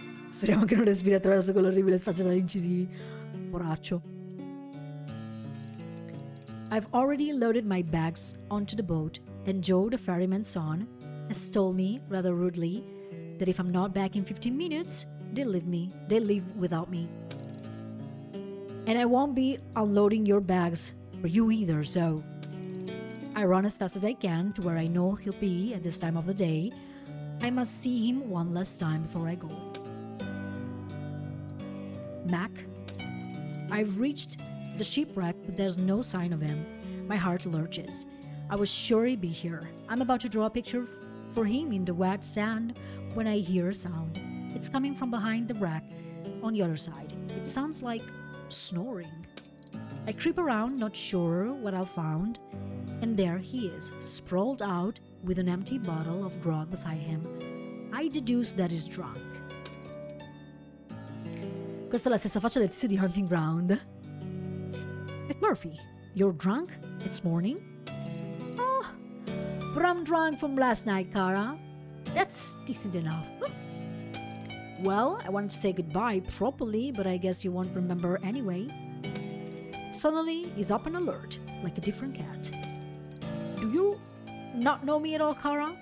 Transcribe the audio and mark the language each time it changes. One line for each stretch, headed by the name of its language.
Italian: Speriamo che non respiri attraverso quell'orribile spazio dagli incisivi. Poraccio.
English: I've already loaded my bags onto the boat, and Joe, the ferryman's son, has told me, rather rudely, that if I'm not back in 15 minutes, they'll leave without me. And I won't be unloading your bags for you either, so I run as fast as I can to where I know he'll be at this time of the day. I must see him one last time before I go. Mac, I've reached the shipwreck, but there's no sign of him. My heart lurches. I was sure he'd be here. I'm about to draw a picture for him in the wet sand when I hear a sound. It's coming from behind the wreck on the other side. It sounds like snoring. I creep around, not sure what I'll find, and there he is, sprawled out with an empty bottle of grog beside him. I deduce that he's drunk.
Italian: Questa è la stessa faccia del tizio di Hunting Ground.
English: McMurphy, you're drunk? It's morning? Oh, but I'm drunk from last night, Kara. That's decent enough. Well, I wanted to say goodbye properly, but I guess you won't remember anyway. Suddenly, he's up and alert, like a different cat. Do you not know me at all, Kara?